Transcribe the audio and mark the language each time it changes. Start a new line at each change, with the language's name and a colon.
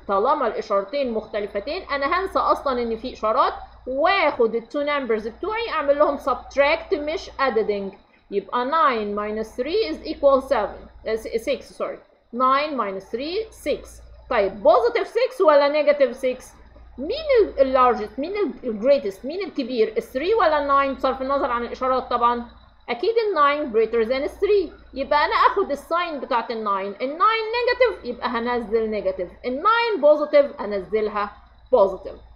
Arabic: طالما الاشارتين مختلفتين انا هنسى اصلا ان في اشارات واخد التو نمبرز بتوعي اعمل لهم subtract مش adding.
English: يبقى 9 minus 3 is equal 6 sorry. 9 minus 3 6.
Arabic: طيب بوزيتيف 6 ولا نيجاتيف 6؟ مين اللارجست؟ مين الجريتست؟ مين الكبير؟ ال 3 ولا ال 9 بصرف النظر عن الاشارات طبعا؟ اكيد ال 9
English: greater than
Arabic: ال 3. يبقى انا اخد الساين بتاعت ال 9. ال 9 نيجاتيف يبقى هنزل نيجاتيف، ال 9 بوزيتيف هنزلها بوزيتيف.